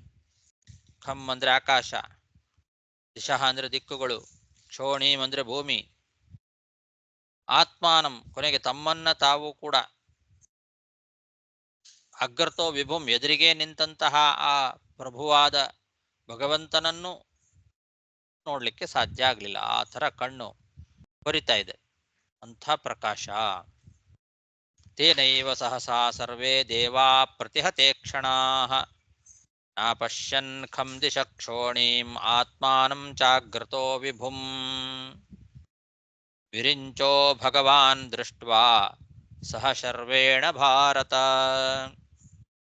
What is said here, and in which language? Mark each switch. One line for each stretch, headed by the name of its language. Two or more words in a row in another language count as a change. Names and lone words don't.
Kannada: ಖಂ ಅಂದ್ರೆ ಆಕಾಶ, ದಿಶಃ ಅಂದ್ರೆ ದಿಕ್ಕುಗಳು, ಕ್ಷೋಣೀಂ ಅಂದ್ರೆ ಭೂಮಿ, ಆತ್ಮಾನಂ ಕೊನೆಗೆ ತಮ್ಮನ್ನ ತಾವು ಕೂಡ,
Sanskrit: ಅಗ್ರತೋ ವಿಭುಂ
Kannada: ಎದುರಿಗೆ ನಿಂತಹ ಆ ಪ್ರಭುವಾದ ಭಗವಂತನನ್ನು ನೋಡ್ಲಿಕ್ಕೆ ಸಾಧ್ಯ ಆಗಲಿಲ್ಲ. ಆ ಥರ ಕಣ್ಣು ಹೊರಿತಾ ಇದೆ, ಅಂಥ ಪ್ರಕಾಶ.
Sanskrit: ತೇನೈವ ಸಹಸಾ ಸರ್ವೇ ದೇವಾ ಪ್ರತಿಹತೆ ಕ್ಷಣಾಃ ನ ಪಶ್ಯನ್ ಖಂ ದಿಶಕ್ಷೋಣೀಂ ಆತ್ಮಾನಂ ಜಾಗ್ರತೋ ವಿಭುಂ ವಿರಿಂಚೋ ಭಗವಾನ್ ದೃಷ್ಟ್ವಾ ಸಹ ಶರ್ವೇಣ ಭಾರತ.